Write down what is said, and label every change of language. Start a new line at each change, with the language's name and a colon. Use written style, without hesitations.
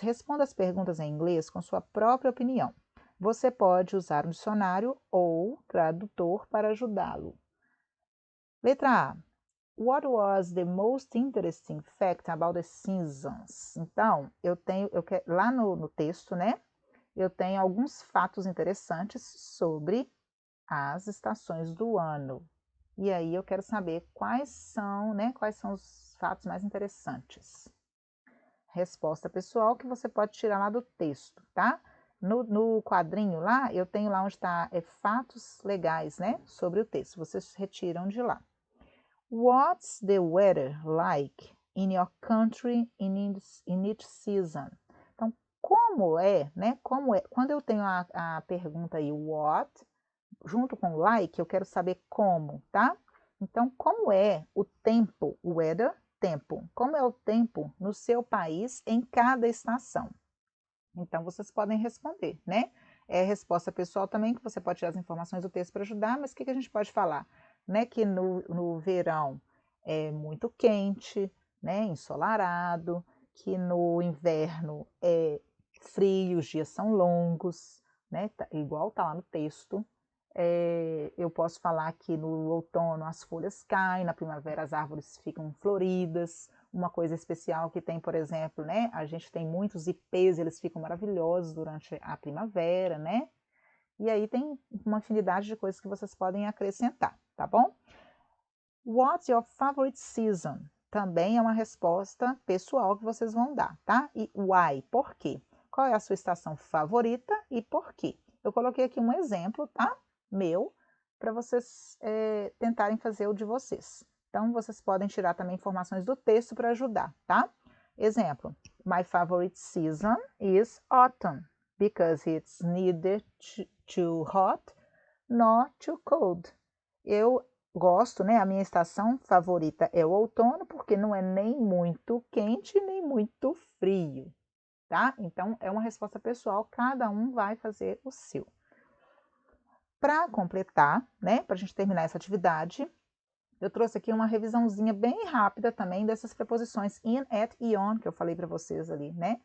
Portuguese: Responda as perguntas em inglês com sua própria opinião. Você pode usar um dicionário ou tradutor para ajudá-lo. Letra A.
English: What was the most interesting fact about the seasons?
Portuguese: Então, lá no texto, né? Eu tenho alguns fatos interessantes sobre as estações do ano. E aí eu quero saber quais são os fatos mais interessantes. Resposta pessoal que você pode tirar lá do texto, tá? No quadrinho lá, eu tenho lá onde está fatos legais, né? Sobre o texto. Vocês retiram de lá.
English: What's the weather like in your country in each season?
Portuguese: Então, como é, né? Como é? Quando eu tenho a pergunta aí, what, junto com like, eu quero saber como, tá? Então, como é o tempo, weather, tempo? Como é o tempo no seu país em cada estação? Então, vocês podem responder, né? É resposta pessoal também, que você pode tirar as informações do texto para ajudar, mas o que a gente pode falar? Né, que no verão é muito quente, né, ensolarado, que no inverno é frio, os dias são longos, né, igual tá lá no texto. Eu posso falar que no outono as folhas caem, na primavera as árvores ficam floridas. Uma coisa especial que tem, por exemplo, né, a gente tem muitos ipês, eles ficam maravilhosos durante a primavera, né? E aí tem uma afinidade de coisas que vocês podem acrescentar, tá bom?
English: What's your favorite season?
Portuguese: Também é uma resposta pessoal que vocês vão dar, tá? E why? Por quê? Qual é a sua estação favorita e por quê? Eu coloquei aqui um exemplo, tá? Meu, para vocês tentarem fazer o de vocês. Então, vocês podem tirar também informações do texto para ajudar, tá? Exemplo,
English: my favorite season is autumn, because it's neither too hot nor too cold.
Portuguese: Eu gosto, né? A minha estação favorita é o outono, porque não é nem muito quente, nem muito frio, tá? Então, é uma resposta pessoal, cada um vai fazer o seu. Para completar, né? Para a gente terminar essa atividade, eu trouxe aqui uma revisãozinha bem rápida também dessas preposições in, at e on, que eu falei para vocês ali, né?